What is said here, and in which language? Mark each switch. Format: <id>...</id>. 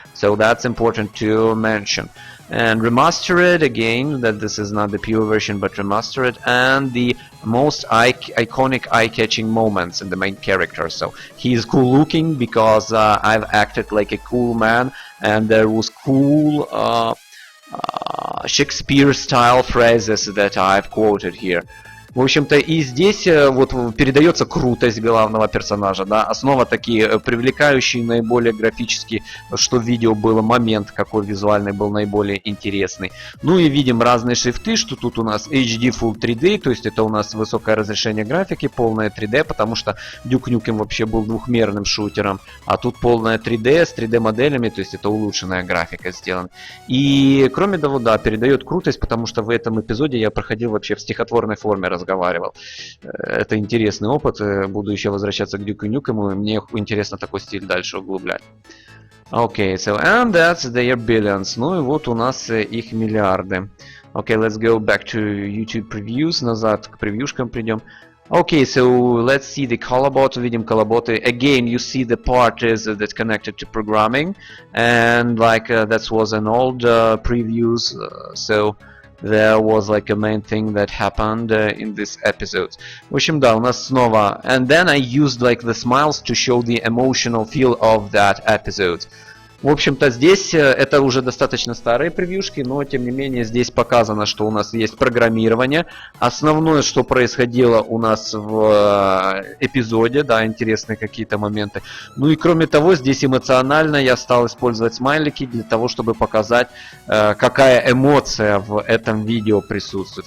<en>So that's important to mention. And remastered, again, that this is not the pure version but remastered, and the most iconic eye-catching moments in the main character. So he's cool looking because I've acted like a cool man, and there was cool Shakespeare style phrases that I've quoted here.</en> <ru>В общем-то, и здесь вот передается крутость главного персонажа, да, основа такие привлекающие, наиболее графически, что в видео было, момент какой визуальный был наиболее интересный. Ну и видим разные шрифты, что тут у нас HD Full 3D, то есть это у нас высокое разрешение графики, полное 3D, потому что Duke Nukem вообще был двухмерным шутером, а тут полное 3D с 3D моделями, то есть это улучшенная графика сделана. И кроме того, да, передает крутость, потому что в этом эпизоде я проходил вообще в стихотворной форме разговаривал. Это интересный опыт, буду еще возвращаться к Duke Nukem, и мне интересно такой стиль дальше углублять.</ru> <en>Okay, so and that's their billions.</en> <ru>Ну и вот у нас их миллиарды.</ru> <en>Okay, let's go back to YouTube previews.</en> <ru>Назад к превьюшкам придем.</ru> <en>Okay, so let's see the colobot.</en> <ru>Видим колоботы.</ru> <en>Again, you see the part is that's connected to programming, and like that was an old previews. So there was like a main thing that happened in this episode.</en> <ru>В общем, да, у нас снова.</ru> <en>And then I used like the smiles to show the emotional feel of that episode.</en> <ru>В общем-то, здесь это уже достаточно старые превьюшки, но тем не менее здесь показано, что у нас есть программирование. Основное, что происходило у нас в эпизоде, да, интересные какие-то моменты. Ну и кроме того, здесь эмоционально я стал использовать смайлики для того, чтобы показать, какая эмоция в этом видео присутствует.</ru>